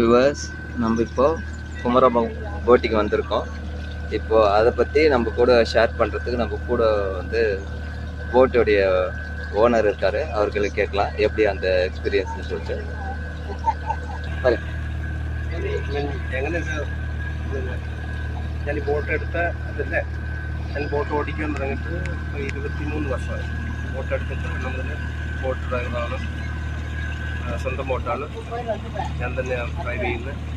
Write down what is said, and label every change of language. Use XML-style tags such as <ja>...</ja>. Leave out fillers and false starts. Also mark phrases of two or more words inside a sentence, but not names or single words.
<ta>வியூவர்ஸ், நம்ம இப்போ குமரகம் போட்டிக்கு வந்திருக்கோம். இப்போ அதை பற்றி நம்ம கூட ஷேர் பண்ணுறதுக்கு நம்ம கூட வந்து போட்டோடைய ஓனர் இருக்கார். அவர்களுக்கு கேட்கலாம் எப்படி அந்த എക്സ്പീരിയൻസ് சொல்லிட்டு.</ta> <ml>ഞാൻ ഈ ബോട്ട് എടുത്ത അതല്ലേ, ഞാൻ ബോട്ട് ഓടിക്കാൻ തുടങ്ങിയിട്ട് 23 വർഷമായി. ബോട്ട് എടുത്തിട്ട് നമ്മൾ ബോട്ട് ഡ്രൈവറാണ്, സ്വന്തം ബോട്ടാണ്, ഞാൻ തന്നെ ഡ്രൈവ് ചെയ്യുന്നത്.</ml>